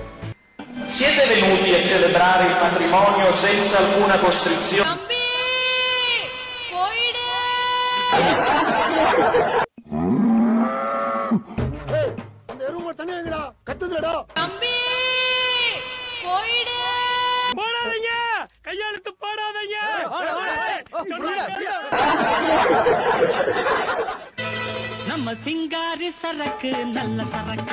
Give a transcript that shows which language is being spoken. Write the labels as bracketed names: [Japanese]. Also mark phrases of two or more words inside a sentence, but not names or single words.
[Italian] Siete venuti a celebrare il matrimonio senza alcuna costrizione. [Tamil] அந்த ரூம் தண்ணி வைங்கடா. கத்துதுடா. தம்பி போய்டு. போடாதீங்க. கையெழுத்து போடாதீங்க. நம்ம சிங்காரி சரக்கு நல்ல சரக்கு.